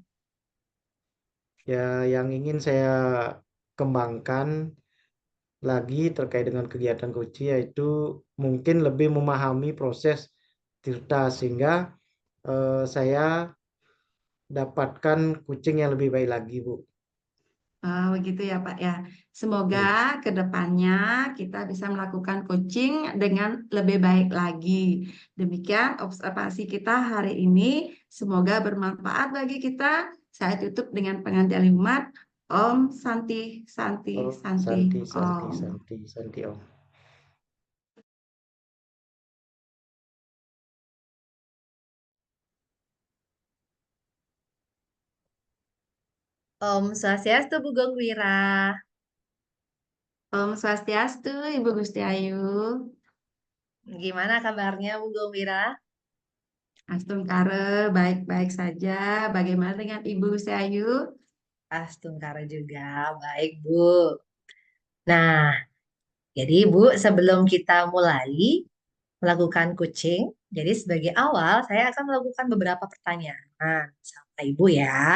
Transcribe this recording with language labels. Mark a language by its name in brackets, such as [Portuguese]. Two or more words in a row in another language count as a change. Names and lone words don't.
[Indonesian] Ya, yang ingin saya kembangkan lagi terkait dengan kegiatan coaching yaitu mungkin lebih memahami proses Tirta sehingga saya dapatkan kucing yang lebih baik lagi, Bu. Begitu ya Pak ya. Semoga Oke. ke depannya kita bisa melakukan coaching dengan lebih baik lagi. Demikian observasi kita hari ini. Semoga bermanfaat bagi kita. Saya tutup dengan pengantian Umat. [Sanskrit] Om Santi Santi Oh, Santi Santi, Santi, Om. Santi, Santi, Om. [Balinese] Om Swastiastu, Bu Gongwira. Om Swastiastu, Ibu Gusti Ayu. [Indonesian] Gimana kabarnya, Bu Gongwira? Astungkare, baik-baik saja. Bagaimana dengan Ibu Gusti Ayu? Astungkara juga, baik, Bu. Nah, jadi Bu, sebelum kita mulai melakukan coaching, jadi sebagai awal saya akan melakukan beberapa pertanyaan sama Ibu ya.